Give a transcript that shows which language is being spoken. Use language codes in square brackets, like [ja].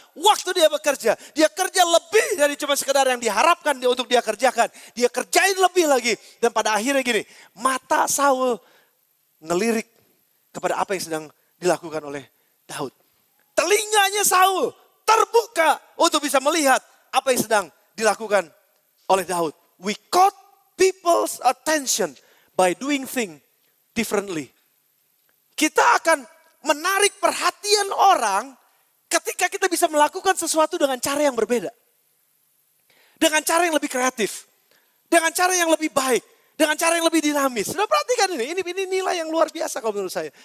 [id] Waktu dia bekerja, dia kerja lebih dari cuma sekedar yang diharapkan dia untuk dia kerjakan. Dia kerjain lebih lagi. Dan pada akhirnya gini, mata Saul ngelirik kepada apa yang sedang dilakukan oleh Daud. Telinganya Saul terbuka untuk bisa melihat apa yang sedang dilakukan oleh Daud. [en] We caught people's attention by doing things differently. [id] Kita akan menarik perhatian orang ketika kita bisa melakukan sesuatu dengan cara yang berbeda. Dengan cara yang lebih kreatif. Dengan cara yang lebih baik. Dengan cara yang lebih dinamis. Sudah perhatikan ini nilai yang luar biasa kalau menurut saya.